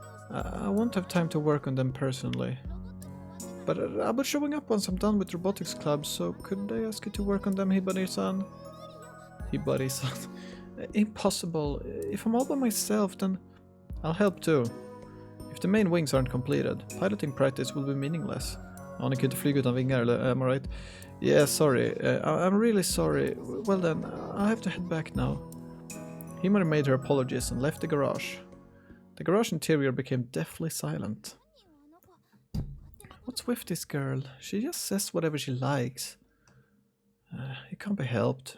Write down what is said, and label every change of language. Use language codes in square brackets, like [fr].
[en] I won't have time to work on them personally. But I'll be showing up once I'm done with robotics club, so could I ask you to work on them, Hibari-san? Hibari-san. Impossible. If I'm all by myself, then I'll help too. If the main wings aren't completed, piloting practice will be meaningless. [sv] Ja, ni kan inte flyga utan vingar, eller [en] am I right? Yeah, sorry. I'm really sorry. Well then, I have to head back now. Himari made her apologies and left the garage. The garage interior became deathly silent. What's with this girl? She just says whatever she likes. It can't be helped.